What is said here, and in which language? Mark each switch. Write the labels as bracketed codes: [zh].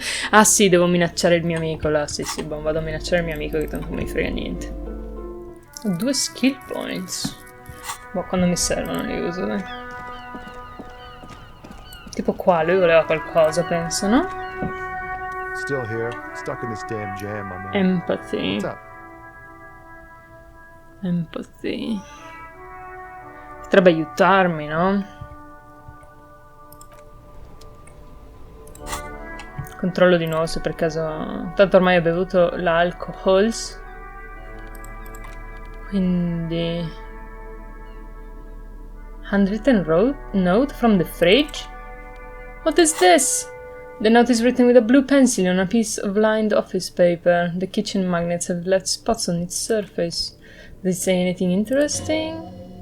[it] Ah sì, devo minacciare il mio amico là, sì, boh, vado a minacciare il mio amico che tanto non mi frega niente. Ho 2 skill points. Boh, quando mi servono li uso, dai. Tipo qua, lui voleva qualcosa, penso, no? [en] Still here, stuck in this damn jam, my man. Empathy. What's up? [it] Empathy. Potrebbe aiutarmi, no? Controllo di nuovo se per caso... Tanto ormai ho bevuto l'alcohols. Quindi... [en] Handwritten note from the fridge? What is this? The note is written with a blue pencil on a piece of lined office paper. The kitchen magnets have left spots on its surface. Does it say anything interesting?